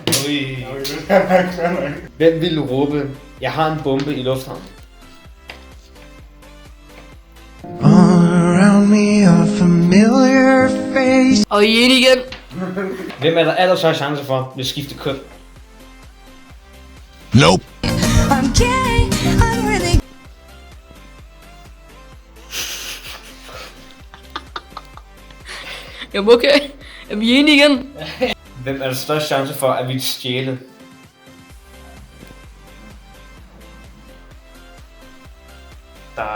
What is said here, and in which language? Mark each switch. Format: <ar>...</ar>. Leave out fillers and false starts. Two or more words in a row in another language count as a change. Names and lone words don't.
<da>Hvem ville råbe, jeg har en bombe i lufthavnen? Og I er enige igen? Hvem er der allerstørst chance for vil skifte køn? Nope.</da> <en>I'm gay, I'm really</en> <da>Jamen okay. Jamen I er enige igen? Hvem er der størst chance for at ville stjæle? Der</da>